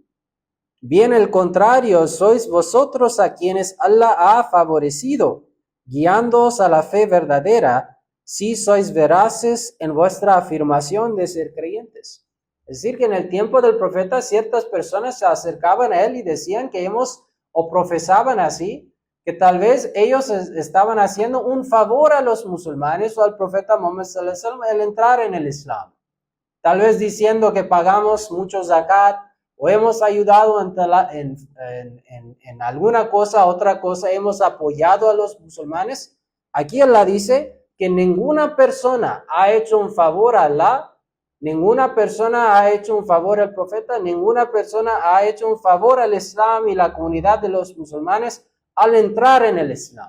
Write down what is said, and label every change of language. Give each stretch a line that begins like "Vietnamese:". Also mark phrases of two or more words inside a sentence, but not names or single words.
Spanish: Bien al contrario, sois vosotros a quienes Allah ha favorecido, guiándoos a la fe verdadera, si sois veraces en vuestra afirmación de ser creyentes. Es decir, que en el tiempo del profeta ciertas personas se acercaban a él y decían que o profesaban así, que tal vez ellos estaban haciendo un favor a los musulmanes o al profeta Muhammad
Arabic: صلى الله عليه وسلم
Spanish: al entrar en el Islam. Tal vez diciendo que pagamos mucho zakat o hemos ayudado en alguna cosa, otra cosa, hemos apoyado a los musulmanes. Aquí Allah dice que ninguna persona ha hecho un favor a Allah, ninguna persona ha hecho un favor al profeta, ninguna persona ha hecho un favor al Islam y la comunidad de los musulmanes al entrar en el Islam.